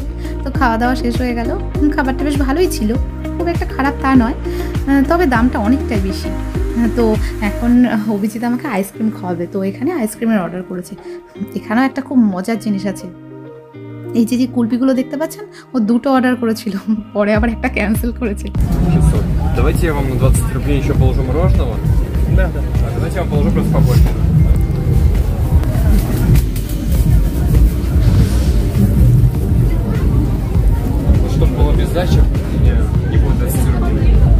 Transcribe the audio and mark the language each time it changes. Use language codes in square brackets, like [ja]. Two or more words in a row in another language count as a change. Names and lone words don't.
[bn] তো খাওয়া দাওয়া শেষ হয়ে গেল, খাবারটা বেশ ভালোই ছিল, খুব একটা খারাপ তা নয়, তবে দামটা অনেকটাই বেশি। তো এখন অভিজিৎ আমাকে আইসক্রিম খাওয়াবে, তো এখানে আইসক্রিমের অর্ডার করেছে। এখানেও একটা খুব মজার জিনিস আছে, এই যে কুলপিগুলো দেখতে পাচ্ছেন, ও 2টো অর্ডার করেছিল, পরে আবার একটা ক্যান্সেল করেছে। 600. [ru] Давайте я вам на 20 рублей еще положу мороженого. Да. Давайте я вам положу просто побольше. Чтобы было без сдачи, не будет 20 рублей.